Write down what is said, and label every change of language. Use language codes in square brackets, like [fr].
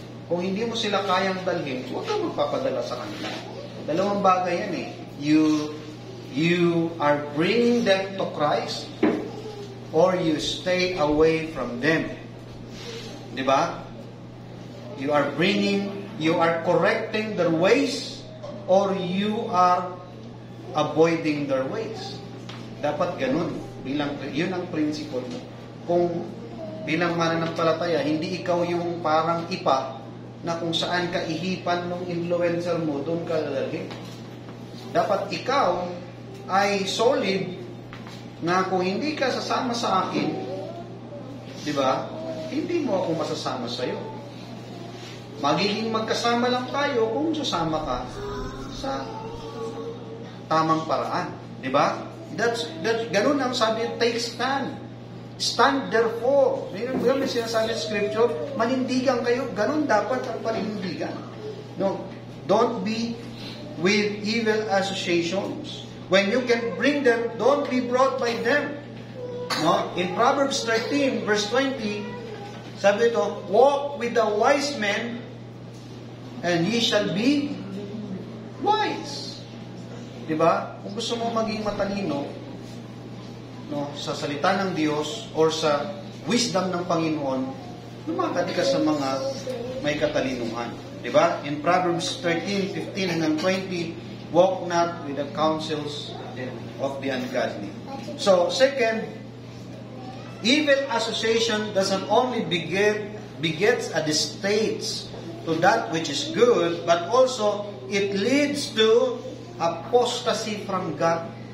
[tl] Kung hindi mo sila kayang dalhin, huwag kang magpapadala sa kanila. Dalawang bagay yan eh. [en] You are bringing them to Christ or you stay away from them. Di ba? You are correcting their ways or you are avoiding their ways. [tl] Dapat ganun. Yun ang principle mo. Kung bilang mananampalataya, hindi ikaw yung parang ipa na kung saan ka ihipan ng influencer mo, doon ka lalagay. Dapat ikaw ay solid na kung hindi ka sasama sa akin, di ba? Hindi mo ako masasama sa iyo. Magiging magkasama lang tayo kung sasama ka sa tamang paraan, di ba? Ganun ang sabi, [en] take stand. Stand therefore. [tl] May sinasabi sa scripture, manindigan kayo. Ganun dapat ang panindigan. [en] No, don't be with evil associations. When you can bring them, don't be brought by them. No? In Proverbs 13, verse 20, [tl] sabi ito, [en] walk with the wise men, and ye shall be wise. [tl] Diba? Kung gusto mo maging matalino, sa salita ng Diyos or sa wisdom ng Panginoon, lumakad ka sa mga may katalinuhan. Diba? [en] In Proverbs 13, 15 hanggang 20, walk not with the counsels of the ungodly. So, second, evil association doesn't only begets a distaste to that which is good, but also it leads to apostasy from God.